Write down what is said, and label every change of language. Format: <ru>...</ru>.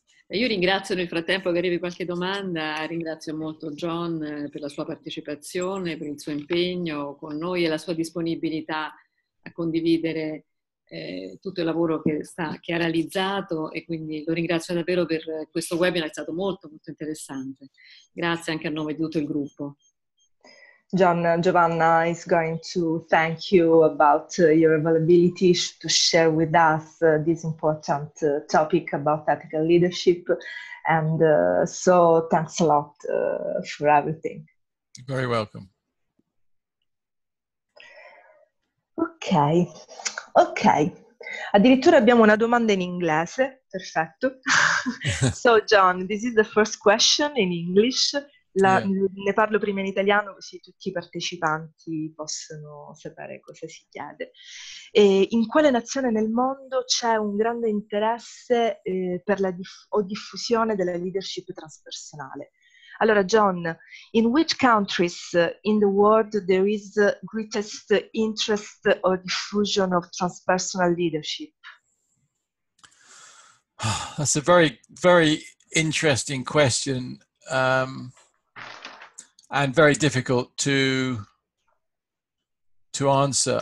<it>Io ringrazio nel frattempo che arrivi qualche domanda, ringrazio molto John per la sua partecipazione, per il suo impegno con noi e la sua disponibilità a condividere tutto il lavoro che ha realizzato, e quindi lo ringrazio davvero per questo webinar, è stato molto molto interessante. Grazie anche a nome di tutto il gruppo.</it> <en>Giovanna is going to thank you about your availability to share with us this important topic about ethical leadership, and so thanks a lot for everything. You're very welcome. Ok.</en> <it>Addirittura abbiamo una domanda in inglese, perfetto.</it> <en>So John, this is the first question in English.</en> <it>Ne parlo prima in italiano così tutti i partecipanti possono sapere cosa si chiede. In quale nazione nel mondo c'è un grande interesse per la diffusione della leadership transpersonale?</it> <en>Allora John, in which countries in the world there is the greatest interest or diffusion of transpersonal leadership? That's a very, very interesting question. And very difficult to answer.</en>